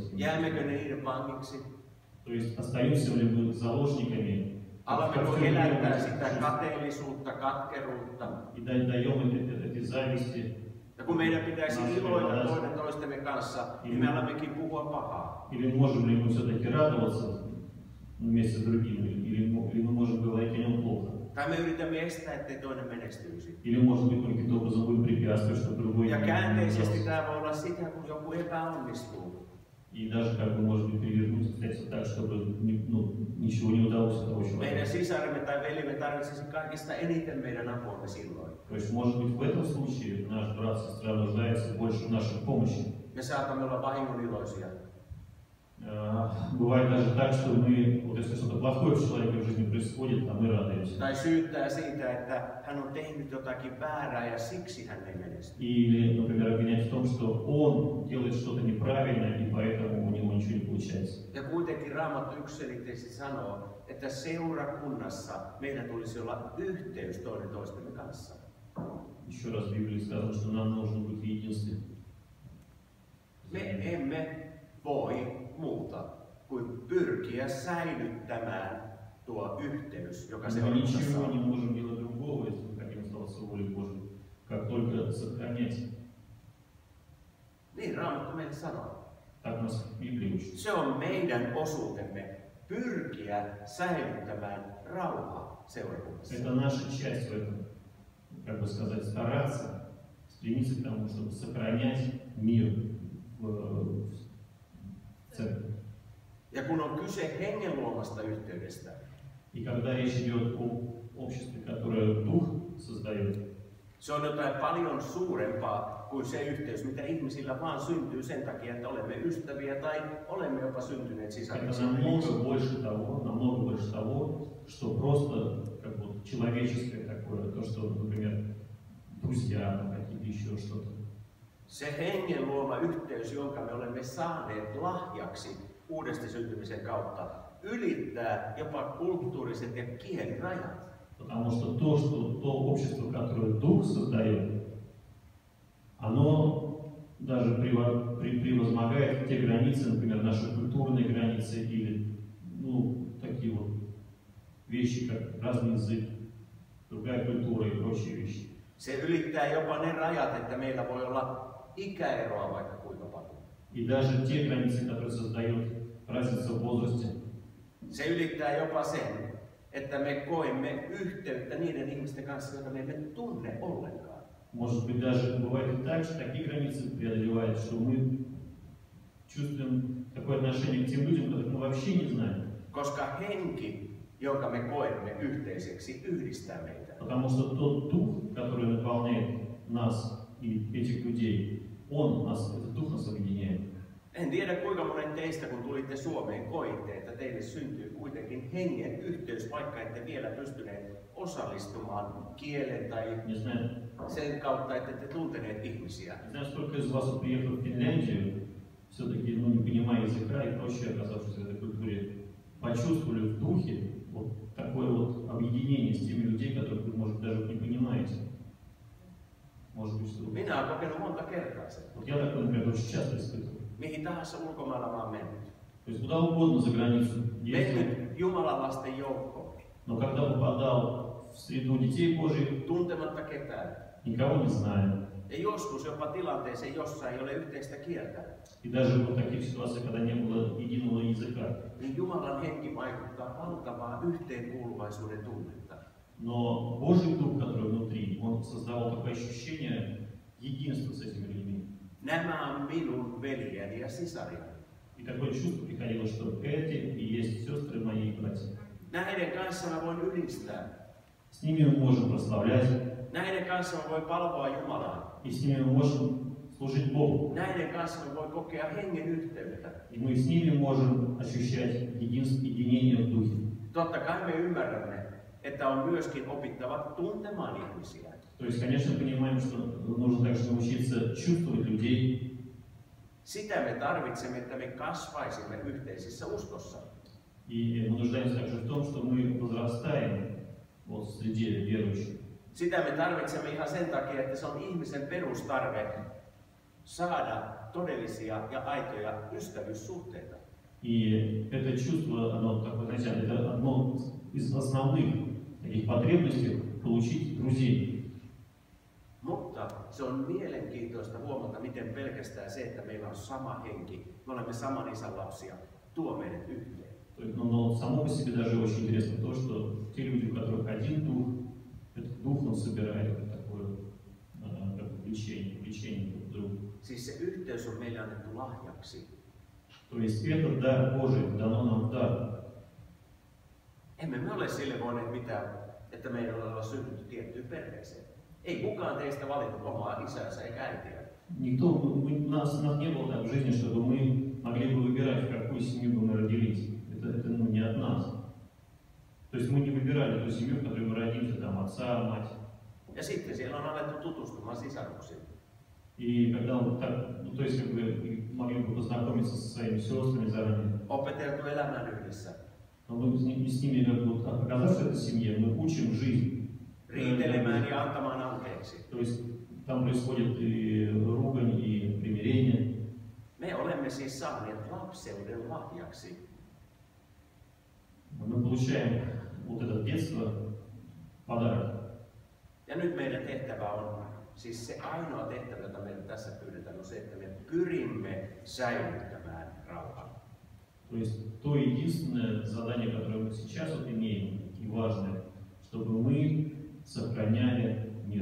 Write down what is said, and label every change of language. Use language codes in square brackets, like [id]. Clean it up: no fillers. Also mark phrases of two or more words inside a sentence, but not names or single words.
[fi] Jäämmekö ne niiden vangiksi? [ru] То есть остаемся ли мы заложниками, [fi] Alammeko elättää sitä kateellisuutta, katkeruutta? [ru] и даем этой зависти, [fi] Ja kun meidän pitäisi iloita toinen toistemme kanssa, niin me alammekin puhua pahaa. [ru] или можем ли мы все-таки радоваться вместе с другими, или мы можем говорить о нем плохо. [fi] Tai me yritämme estää, ettei toinen menestyisi. [ru] Или, может быть, мы каким-то образом будем препятствовать, чтобы другой [fi] Ja [ru] не [fi] käänteisesti [ru] менялся. [fi] tämä voi olla sitä, kun joku epäonnistuu. [ru] И даже, как бы, может быть, перевернуть обстоятельства так, чтобы ничего не удалось у того [fi] Meidän [ru] человека. [fi] sisaremme tai velimme tarvitsisi kaikista eniten meidän apuamme silloin. [ru] То есть, может быть, в этом случае наш брат, сестра нуждается больше в нашей помощи. [fi] Me saatamme olla vahingoniloisia. [ru] Бывает даже так, что мы, вот если что-то плохое в человеке в жизни происходит, а мы радуемся. [fi] Tai syyttää siitä, että hän on tehnyt jotakin väärää ja siksi hän ei menesty. [ru] Или, например, обвинять в том, что он делает что-то неправильно, и поэтому у него ничего не получается. [fi] Ja kuitenkin Raamattu yksiselitteisesti sanoo, että seurakunnassa meidän tulisi olla yhteys toinen toistemme kanssa. [ru] Еще раз в Библии сказано, что нам нужно быть в единстве. [fi] Me emme voi muuta kuin pyrkiä säilyttämään tuo yhteys, joka [ru] Мы [fi] seurakunnassa [ru] ничего не [fi] on. [ru] можем делать другого, если мы хотим оставаться в воле Божьей, как только сохранять. [fi] Niin Raamattu meille sanoo. [ru] Так нас Библия учит. [fi] Se on meidän osuutemme pyrkiä säilyttämään rauha seurakunnassa. [ru] Это наша часть в этом, как бы сказать, стараться, стремиться к тому, чтобы сохранять мир в церкви. [fi] Ja kun on kyse hengen luomasta yhteydestä, [ru] И когда rечь идет о обществе, которое Дух создает, [fi] se on jotain paljon suurempaa kuin se yhteys, mitä ihmisillä vaan syntyy sen takia, että olemme ystäviä tai olemme jopa syntyneet [ru] это [fi] sisariksi. [ru] намного больше того, что просто как вот человеческое такое, то, что, например, друзья, какие-то еще что-то. [fi] Se hengen luoma yhteys, jonka me olemme saaneet lahjaksi uudesta syntymisen kautta, ylittää jopa kulttuuriset ja kielirajat. [ru] Потому что то общество, которое Дух создает, оно даже превозмогает те границы, например, наши культурные границы или такие вот вещи, как разный язык, другая культура и прочие вещи. [fi] Se ylittää jopa ne rajat, että meillä voi olla ikäeroa vaikka kuinka paljon. [ru] И даже те границы, которые создает разница в возрасте. [fi] Se ylittää jopa sen, että me koemme yhteyttä niiden ihmisten kanssa, joita me emme tunne ollenkaan. [ru] Может быть, даже бывает и так, что такие границы преодолевают, что мы чувствуем такое отношение к тем людям, которых мы вообще не знаем. [fi] Koska henki, jonka me koemme yhteiseksi, yhdistää meitä. [ru] Потому что тот дух, который наполняет нас и этих людей, этот дух нас объединяет. [fi] En tiedä kuinka monet teistä, kun tulitte Suomeen, koitte, että teille syntyy kuitenkin hengen yhteys, vaikka ette vielä pystyneet osallistumaan kielen tai sen kautta, että ette tunteneet ihmisiä. [ru] Не знаю, сколько из вас, приехав в Финляндию, все-таки не понимая языка и прочее, оказавшись в этой культуре, почувствовали в духе вот такое вот объединение с теми людьми, которых вы, может, даже не понимаете. Может быть, что... [fi] Minä olen kokenut monta kertaa sen. [ru] Вот я такое, например, очень часто испытываю. [fi] Mihin tahansa ulkomailla mä oon mennyt. [ru] То есть куда угодно за границу ездил, [fi] Mennyt Jumalan lasten joukkoon. [ru] Но когда попадал в среду детей Божьих, [fi] tuntematta ketään, [ru] никого не зная. [fi] ja joskus jopa tilanteeseen, jossa ei ole yhteistä kieltä, [ru] И даже в таких ситуациях, когда не было единого языка. [fi] niin Jumalan henki vaikuttaa valtavaa yhteenkuuluvaisuuden tunnetta. [ru] Но Божий Дух, который внутри, он создавал такое ощущение единства с этими людьми. [fi] Nämä on minun veljeni ja sisariani. [ru] И такое чувство приходило, что эти и есть сестры мои и братья. [fi] Näiden kanssa mä voin ylistää. [ru] С ними мы можем прославлять, [fi] Näiden kanssa mä voin palvoa Jumalaa. [ru] и с ними мы можем служить Богу. [fi] Näiden kanssa mä voin kokea hengen yhteyttä. [ru] И мы с ними можем ощущать единение в Духе. [fi] Totta kai me ymmärrämme, että on myöskin opittava tuntemaan ihmisiä. [ru] То есть, конечно, понимаем, что нужно также научиться чувствовать людей. [fi] Sitä me tarvitsemme, että me kasvaisimme yhteisissä uskossa. [ru] И мы нуждаемся также в том, что мы возрастаем вот, среди верующих. [fi] Sitä me tarvitsemme ihan sen takia, että se on ihmisen perustarve saada todellisia ja aitoja ystävyyssuhteita. [ru] И это чувство, оно такое, знаете, это одно из основных таких потребностей получить друзей. [fi] Mutta se on mielenkiintoista huomata, miten pelkästään se, että meillä on sama henki, me olemme saman isän lapsia, tuo meidät yhteen. [ru] Но само по себе даже очень интересно то, что те люди, у которых один дух, этот дух он собирает как такое как влечение друг к другу. [fi] Siis se yhteys on meille annettu lahjaksi. [ru] То есть это дар Божий, дано нам дар. [fi] Emme me ole sille voineet mitään, että meidän on syntynyt tiettyyn perheeseen. Ei kukaan teistä valittu omaa isänsä eikä äitiä. [ru] У нас не было так в жизни, чтобы мы могли бы выбирать, в какую семью бы мы родились. Это не от нас. То есть мы не выбирали ту семью, в которой мы родимся, там отца, мать. [fi] Ja sitten siellä on alettu tutustumaan sisaruksiin. [ru] И когда вот так, ну, то есть как бы могли бы познакомиться со своими сестрами заранее. [fi] Opeteltu elämään yhdessä. [ru] Но мы с ними, как вот, оказавшись в этой семье, мы учим жизнь. [fi] Riitelemään ja antamaan anteeksi. [ru] То есть там происходит и ругань, и примирение. [fi] Me olemme siis saaneet lapseuden lahjaksi. [ru] Мы получаем вот это детство, подарок. [fi] Ja nyt meidän tehtävä on, siis se ainoa tehtävä, jota meidän tässä pyydetään, on se, että me pyrimme säilyttämään rauhan. [ru] То есть то единственное задание, которое мы сейчас вот имеем, и важное, чтобы мы sохраняли мир.